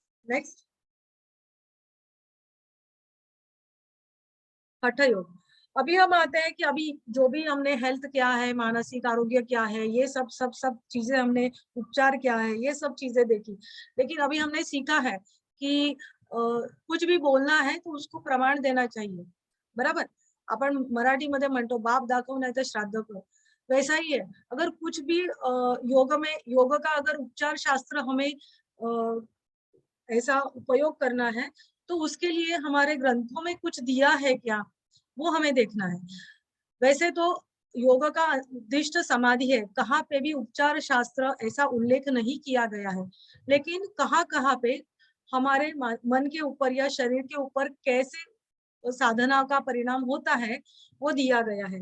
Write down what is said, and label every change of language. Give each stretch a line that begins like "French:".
Hindi: Next, हठ योग। अभी हम आते हैं कि अभी जो भी हमने हेल्थ क्या है, मानसिक आरोग्य क्या है, ये सब सब सब चीजें हमने, उपचार क्या है, ये सब चीजें देखी। लेकिन अभी हमने सीखा है कि कुछ भी बोलना है तो उसको प्रमाण देना चाहिए, बराबर।
Marathi: आपण मराठीमध्ये म्हणतो बाप दाखव नाही तर श्राद्ध कर,
Hindi: वैसा ही है। अगर कुछ भी योग का अगर उपचार शास्त्र हमें ऐसा उपयोग करना है, तो उसके लिए हमारे ग्रंथों में कुछ दिया है क्या, वो हमें देखना है। वैसे तो योग का उद्दिष्ट समाधि है, कहाँ पे भी उपचार शास्त्र ऐसा उल्लेख नहीं किया गया है, लेकिन कहाँ कहाँ पे हमारे मन के ऊपर या शरीर के ऊपर कैसे साधना का परिणाम होता है, वो दिया गया है।